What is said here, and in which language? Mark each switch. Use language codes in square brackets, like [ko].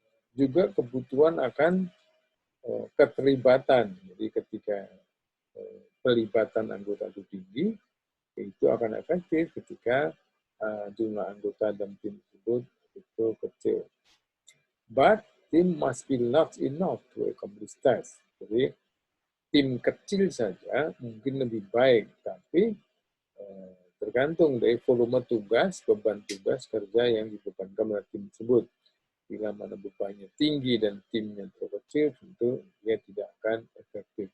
[id] Juga kebutuhan akan keterlibatan. Jadi ketika pelibatan anggota itu tinggi, itu akan efektif ketika jumlah anggota dalam tim tersebut itu kecil. [en] But team must be large enough to accomplish tasks. [id] Jadi tim kecil saja mungkin lebih baik, tapi tergantung dari volume tugas, beban tugas kerja yang dibebankan oleh tim tersebut. Bila mana bebannya tinggi dan timnya terlalu kecil, tentu dia tidak akan efektif.